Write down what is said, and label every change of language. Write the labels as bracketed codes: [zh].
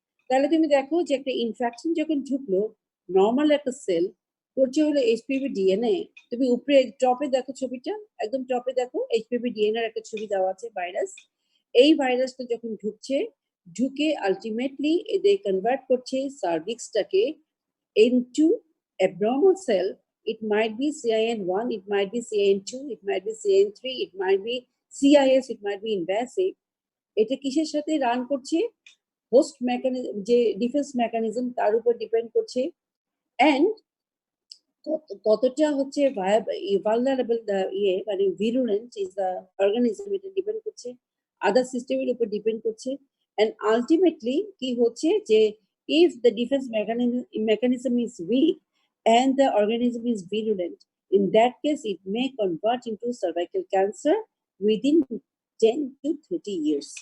[bn] তাহলে তুমি দেখো যে একটা ইনফেকশন যখন ঢুকলো, নর্মাল একটা সেল করছে হলো HPV ডিএনএ, তুমি উপরে টপে দেখো ছবিটা, একদম টপে দেখো HPV ডিএনএ একটা ছবি দেওয়া আছে ভাইরাস। এই ভাইরাসটা যখন ঢুকছে, ঢুকে আলটিমেটলি এদের কনভার্ট করছে সার্ভিক্সটাকে [en] into abnormal cell. It might be CIN1, it might be CIN2, it might be CIN3, it might be CIS, it might be invasive. [bn] এটা কিসের সাথে রান করছে? হোস্ট মেকানিজম, যে ডিফেন্স মেকানিজম, তার উপর ডিপেন্ড করছে, এন্ড কতটা হচ্ছে ভালনারেবল ইয়ে মানে ভিরুলেন্ট ইজ দ্য অর্গানিজম, এটা ডিপেন্ড করছে, আদার সিস্টেমের উপর ডিপেন্ড করছে, এন্ড আলটিমেটলি কি হচ্ছে যে [en] if the defense mechanism is weak and the organism is virulent, in that case it may convert into cervical cancer within 10 to 30 years.